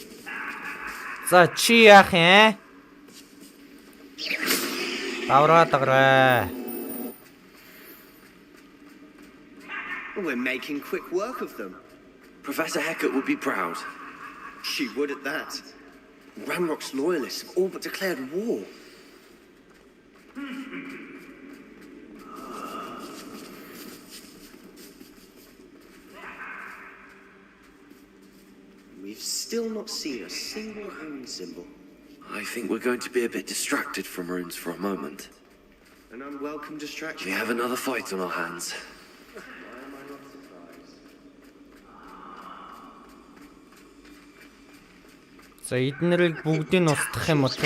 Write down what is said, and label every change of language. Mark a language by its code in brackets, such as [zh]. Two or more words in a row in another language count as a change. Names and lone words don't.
[mn] За чи яах юм? Давраа. [en] We're making quick work of them. Professor Hecat would be proud. She would at that. Ranrok's loyalists have all but declared war. We've still not seen a single rune symbol. I think we're going to be a bit distracted from runes for a moment. An unwelcome distraction. We have another fight on our hands. [mn] За эднэрийг бүгдийг нь устгах юм уу те?